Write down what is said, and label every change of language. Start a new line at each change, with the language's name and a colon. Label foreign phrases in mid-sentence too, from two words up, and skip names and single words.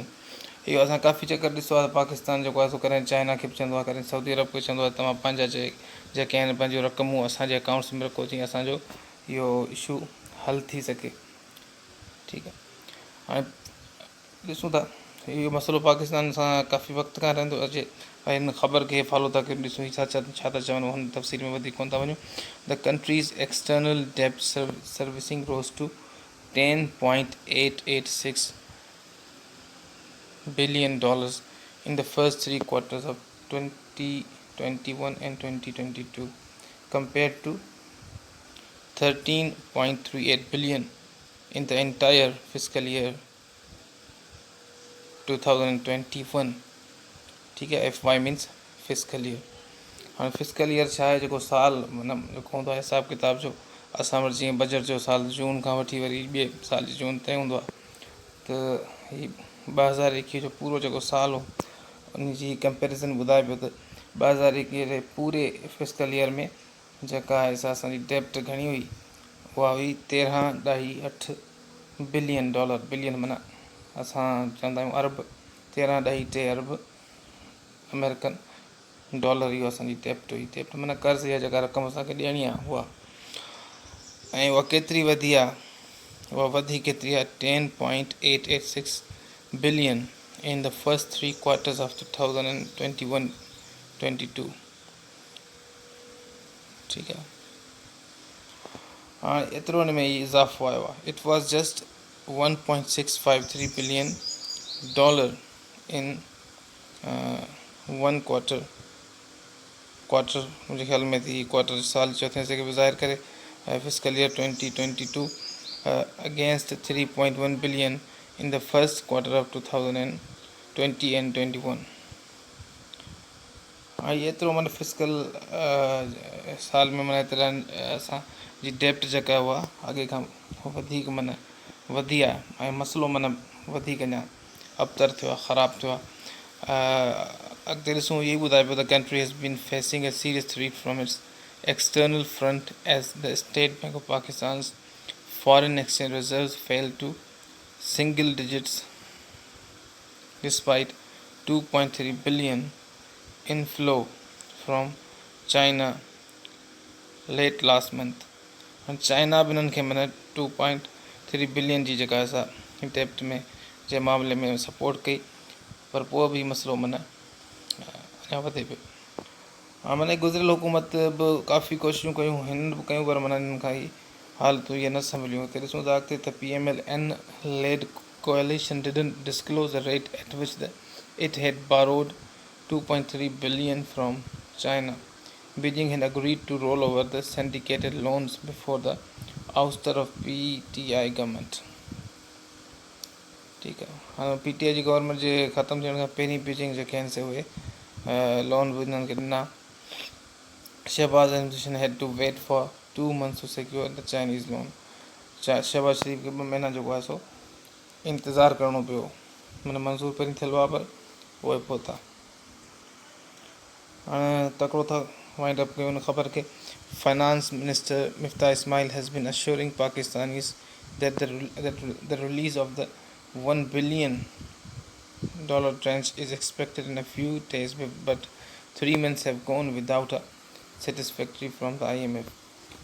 Sindhi: इहो असां काफ़ी चकर ॾिसो आहे. पाकिस्तान जेको आहे सो कॾहिं चाइना खे बि चवंदो आहे, कॾहिं सऊदी अरब खे चवंदो आहे तव्हां पंहिंजा जेके आहिनि पंहिंजूं रक़मूं असांजे अकाउंट्स में रखो जीअं असांजो इहो इशू हल थी सघे. ठीकु आहे. हाणे ॾिसूं था इहो मसइलो पाकिस्तान सां काफ़ी वक़्त खां रहंदो अचे ऐं हिन ख़बर खे फॉलो था कयूं. ॾिसूं छा था चवनि, हुन तफ़सील में वधीक कोन था वञूं.
English: The country's external debt servicing rose to $10.886 billion in the first three quarters of 2021 and 2022 compared to $13.38 billion in the entire fiscal year 2021.
Urdu: ٹھیک ہے.
English: FY means fiscal year.
Sindhi: हाँ
English: fiscal year
Sindhi: छा आहे, जेको साल मतिलबु जेको हूंदो आहे हिसाब किताब जो असां वटि जीअं बजट जो साल जून खां वठी वरी ॿिए साल जी जून ताईं हूंदो आहे. त हीअ 2021 जो पूरो जेको साल हो उन जी कंपेरिज़न ॿुधाए पियो त 2021 जे पूरे
English: fiscal year
Sindhi: में जेका आहे सा असांजी डेप्ट घणी हुई, उहा हुई $13.8 बिलियन. बिलियन माना असां चवंदा आहियूं अरब. 13.3 अरब
English: American dollar
Sindhi: इहो असांजी डेप्ट हुई. डेप्ट माना कर्ज़ या जेका रक़म असांखे ॾियणी आहे उहा. ऐं उहा केतिरी वधी आहे, उहा वधी केतिरी आहे 10.886
English: billion in the first three quarters of 2021-22.
Urdu: ٹھیک ہے.
Sindhi: हाँ एतिरो हिन में इज़ाफ़ो आयो आहे.
English: It was just $1.653 billion in one quarter
Sindhi: मुंहिंजे ख़्याल में थी क्वार्टर साल चौथे हिस्से खे बि ज़ाहिर करे
English: Fiscal year 2022 against 3.1 billion in the first quarter of 2020 and 21.
Sindhi: हाँ एतिरो माना फिस्कल साल में माना एतिरा असांजी डेप्ट जेका आहे उहा अॻे खां वधीक माना वधी आहे ऐं मसइलो माना वधीक अञा अबतर थियो आहे, ख़राबु थियो आहे. अॻिते ॾिसूं इहो ई ॿुधाए पियो
English: The country has been facing a serious threat from its external front as the State Bank of Pakistan foreign exchange reserves fell to single digits despite 2.3 billion inflow from China late last month.
Sindhi: and China बि हिननि खे माना 2.3 बिलियन जी जेका असां डेप्ट में जे मामले में सपोर्ट कई, पर पोइ बि मसइलो माना अञा वधे पियो. हा माना गुज़िरियल हुकूमत बि काफ़ी कोशिशूं कयूं, हिन बि कयूं, पर माना हिननि खां ई हालतूं इहे न संभलियूं. हिते ॾिसूं था अॻिते त
English: PMLN led coalition didn't disclose the rate at which it had borrowed 2.3 billion from China. Beijing had agreed to roll over the syndicated loans before the ouster of PTI government.
Sindhi: ठीकु आहे. हाणे PTI जी गवर्नमेंट जे ख़तमु थियण खां पहिरीं बीजिंग जेके आहिनि से उहे लोन बि हिननि खे ॾिना.
English: Shahbaz administration had to wait for 2 months to secure the Chinese loan.
Sindhi: शहबाज शरीफ़ खे 2 महीना जेको आहे सो इंतज़ारु करिणो पियो. माना मंज़ूरु पहिरीं थियल हुआ पर उहे पहुता. हाणे तकिड़ो था
English: wind up
Sindhi: कयूं हुन ख़बर खे.
English: Finance Minister Miftah Ismail has been assuring Pakistanis that the release of the $1 billion tranche is expected in a few days, but 3 months have gone without a satisfactory from the IMF.